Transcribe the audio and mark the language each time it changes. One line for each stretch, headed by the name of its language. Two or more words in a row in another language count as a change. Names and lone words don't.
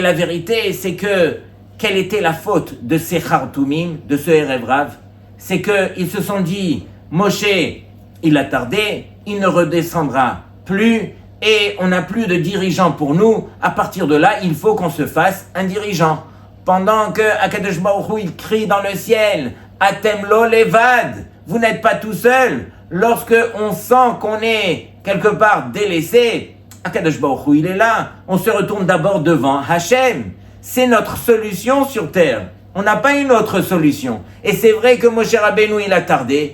French: Et la vérité, c'est que quelle était la faute de ces Khartoumim, de ce Erev Rav? C'est qu'ils se sont dit, Moshe, il a tardé, il ne redescendra plus, et on n'a plus de dirigeant pour nous. À partir de là, il faut qu'on se fasse un dirigeant. Pendant que Akadosh Baruch Hu, il crie dans le ciel,
Hebrew: אתם לא לבד,
French: vous n'êtes pas tout seul. Lorsque on sent qu'on est quelque part délaissé, Akadosh Baruch Hu, il est là. On se retourne d'abord devant Hachem. C'est notre solution sur terre. On n'a pas une autre solution. Et c'est vrai que Moshe Rabbeinu, il a tardé.